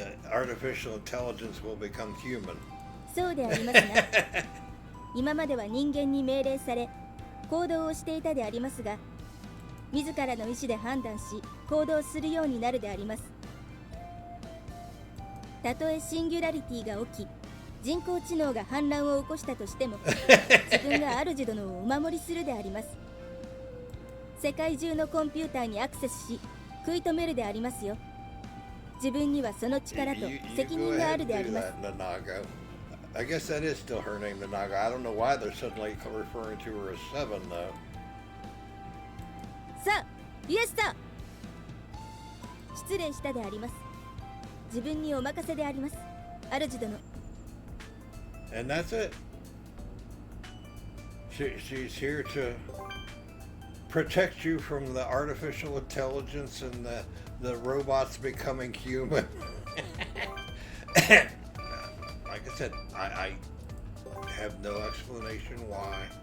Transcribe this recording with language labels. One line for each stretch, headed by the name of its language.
English: Artificial intelligence will become human.
Japanese: そうでありますが今までは人間に命令され行動をしていたでありますが、自らの意思で判断し行動するようになるであります。たとえシンギュラリティが起き人工知能が反乱を起こしたとしても自分が主殿をお守りするであります。世界中のコンピューターにアクセスし食い止めるでありますよ。自分にはその力と責任があるであります。
English: I guess that is still her name, Nanaga. I don't know why they're suddenly referring to her as Seven, though.
Japanese: さあ、イエスさん、失礼したであります。自分にお任せであります、主殿。
English: And that's it. She's here to protect you from the artificial intelligence and the robots becoming human. Like I said, I have no explanation why.